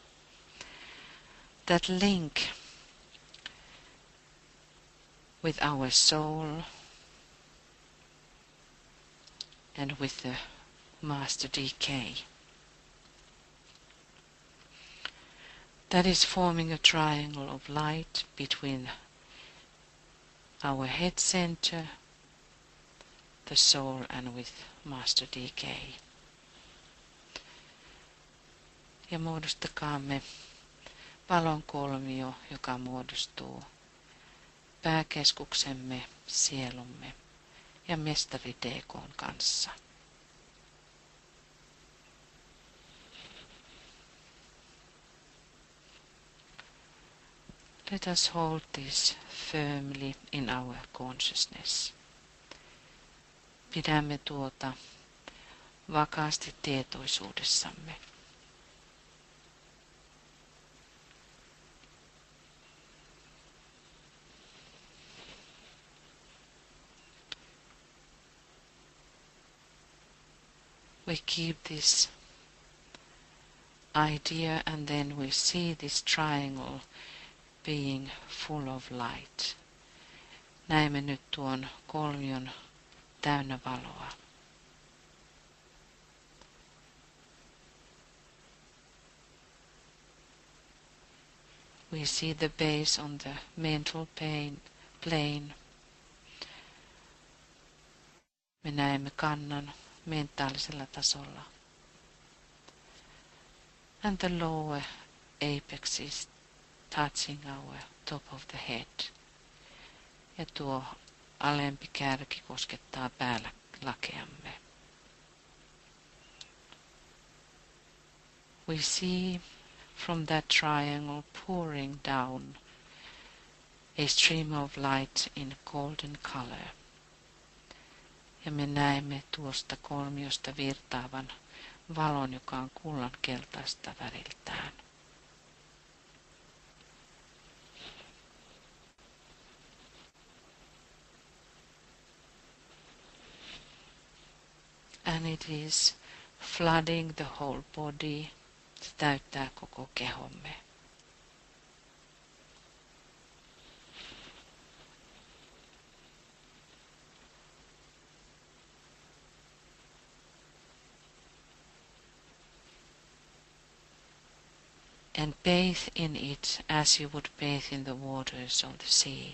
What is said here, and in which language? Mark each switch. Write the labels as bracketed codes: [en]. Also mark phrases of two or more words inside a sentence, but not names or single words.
[en] That link with our soul and with the Master DK. That is forming a triangle of light between our head center, the soul, and with Master DK. [fi] Ja muodostakaamme valonkolmio, joka muodostuu pääkeskuksemme, sielumme ja mestari DK:n kanssa. [en] Let us hold this firmly in our consciousness. [fi] Pidämme tuota vakaasti tietoisuudessamme. [en] We keep this idea and then we see this triangle being full of light. [fi] Näemme nyt tuon kolmion täynnä valoa. [en] We see the base on the mental plane. [fi] Me näemme kannan mentaalisella tasolla. [en] And the lower apex is touching our top of the head. [fi] Ja tuo alempi kärki koskettaa päällälakeamme. [en] We see from that triangle pouring down a stream of light in golden color. [fi] Ja me näemme tuosta kolmiosta virtaavan valon, joka on kullan keltaista väriltään. [en] And it is flooding the whole body. [fi] Se täyttää koko kehomme. [en] And bathe in it as you would bathe in the waters of the sea.